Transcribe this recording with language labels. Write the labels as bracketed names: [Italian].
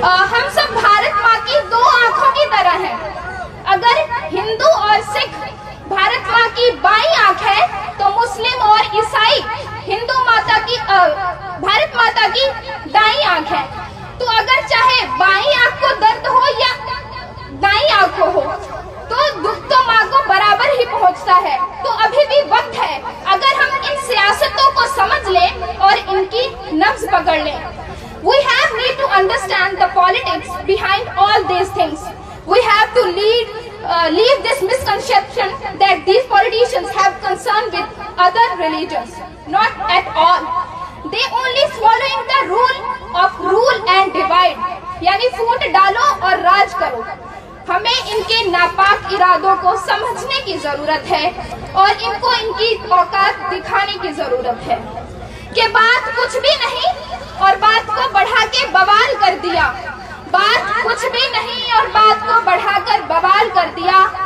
[Hindi] हम सब भारत माँ की दो आंखों की तरह हैं। अगर हिंदू और सिख भारत माँ की बाईं आंख है तो मुस्लिम और ईसाई हिंदू माता की भारत माता की दाईं आंख है। तो अगर चाहे बाईं आंख को दर्द हो या दाईं आंख को हो तो दुख तो माँ को बराबर ही पहुँचता है। तो अभी भी वक्त है अगर हम इन सियासतों को समझ लें और इनकी नब्ज पकड़ लें। [English] We have need to understand the politics behind all these things. We have to leave this misconception that these politicians have concern with other religions. Not at all. They only following the rule of rule and divide. [Hindi] यानी फूट डालो और राज करो। हमें इनके नापाक इरादों को समझने की जरूरत है और इनको इनकी औकात दिखाने की जरूरत है कि बात कुछ भी नहीं और बात को बढ़ा के बवाल कर दिया, बात कुछ भी नहीं और बात को बढ़ाकर बवाल कर दिया।